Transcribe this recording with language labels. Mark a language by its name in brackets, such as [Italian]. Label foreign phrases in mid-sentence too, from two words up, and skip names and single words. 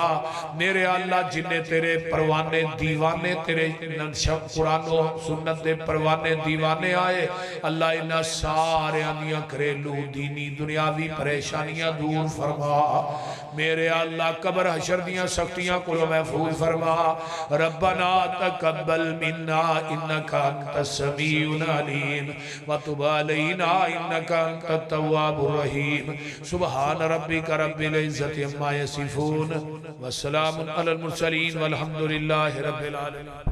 [Punjabi] میرے اللہ جنہیں تیرے پروانے دیوانے تیرے قرآن سنت دے پروانے دیوانے آئے اللہ انہاں ساریاں دیاں گھریلو دینی دنیاوی پریشانیاں دور فرما. میرے اللہ قبر حشر دیاں سختیاں کو محفوظ فرما. [Arabic] ربنا تقبل منا إنك أنت السميع العليم وتب علينا إنك أنت التواب الرحيم. سبحان ربك رب العزة عما يصفون وسلام على المرسلين والحمد لله رب العالمين.